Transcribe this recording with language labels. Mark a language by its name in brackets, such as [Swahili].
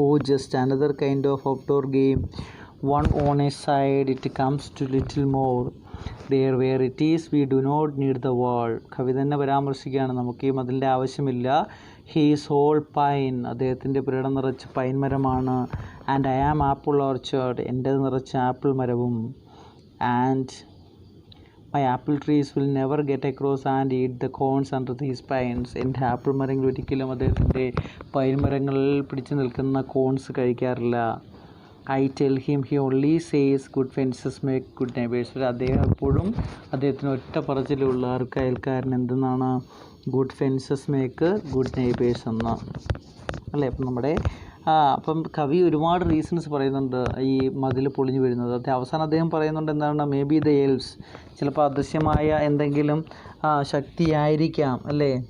[English] Just another kind of outdoor game, one on a side it comes to little more, there where it is we do not need the wall. [Malayalam] കവി തന്നെ പരാമർശിക്കുകയാണ്, നമുക്ക് ഈ മതിലിൻ്റെ ആവശ്യമില്ല. [English] he is all pine, [Malayalam] അദ്ദേഹത്തിൻ്റെ പുരടം നിറച്ച് pine മരമാണ്. [English] and I am apple orchard, [Malayalam] എൻ്റേത് നിറച്ച് ആപ്പിൾ മരവും. [English] and my apple trees will never get across and eat the cones under these pines. [Malayalam] എൻ്റെ ആപ്പിൾ മരങ്ങൾ ഒരിക്കലും അദ്ദേഹത്തിൻ്റെ പൈൻ മരങ്ങളിൽ പിടിച്ചു നിൽക്കുന്ന കോൺസ് കഴിക്കാറില്ല. [English] I tell him he only says good fences make good neighbors. [Malayalam] അദ്ദേഹം എപ്പോഴും അദ്ദേഹത്തിന് ഒറ്റ പറച്ചിലുള്ള അയൽക്കാരൻ എന്തെന്നാണ്? [English] Good fences make good neighbours എന്ന്, അല്ലേ? [Malayalam] അപ്പം നമ്മുടെ അപ്പം കവി ഒരുപാട് റീസൺസ് പറയുന്നുണ്ട് ഈ മതിൽ പൊളിഞ്ഞു വരുന്നത്. അവസാനം അദ്ദേഹം പറയുന്നുണ്ട് എന്താണ്? [English] maybe the elves, [Malayalam] ചിലപ്പോൾ അദൃശ്യമായ എന്തെങ്കിലും ശക്തിയായിരിക്കാം, അല്ലേ?